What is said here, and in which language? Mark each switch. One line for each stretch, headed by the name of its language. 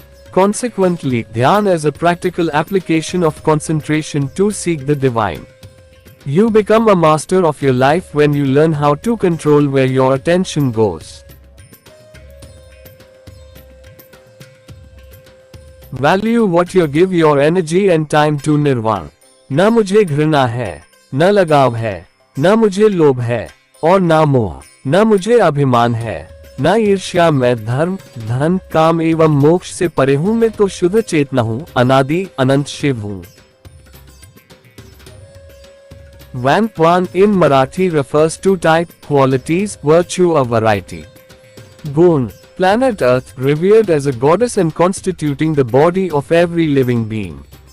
English: Consequently, Dhyan is a practical application of concentration to seek the divine. You become a master of your life when you learn how to control where your attention goes. Value what you give your energy and time to nirvana.
Hindi: न मुझे घृणा है, न लगाव है, न मुझे लोभ है, और न मोह, न मुझे अभिमान है, न ईर्ष्या। मैं धर्म, धन, काम एवं मोक्ष से परे हूँ, मैं तो शुद्ध चेतना हूँ, अनादि अनंत शिव हूँ।
English: Vampwan in Marathi refers to type, qualities, virtue or variety. Gun, planet Earth, revered as a goddess and constituting the body of every living being.